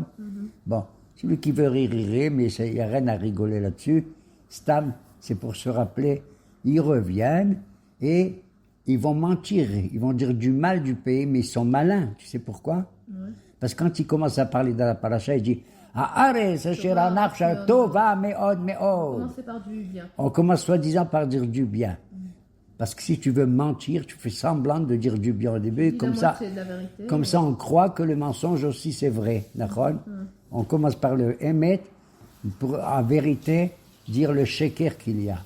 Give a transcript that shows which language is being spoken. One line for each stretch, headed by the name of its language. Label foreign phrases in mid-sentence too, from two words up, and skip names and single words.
French: Bon, celui qui veut rire, mais il n'y a rien à rigoler là-dessus. Stam, c'est pour se rappeler, ils reviennent et ils vont mentir, ils vont dire du mal du pays, mais ils sont malins. Tu sais pourquoi? Parce que quand ils commencent à parler dans la paracha, ils disent
Hebrew: הארץ אשר אנך טובה מאד מאד.
French: Commencez par du bien. On commence soi-disant par dire du bien. Parce que si tu veux mentir, tu fais semblant de dire du bien au début, Dis comme la ça, moitié de la vérité, comme ça on croit que le mensonge aussi c'est vrai. D'accord? On commence par le émet pour en vérité dire le sheker qu'il y a.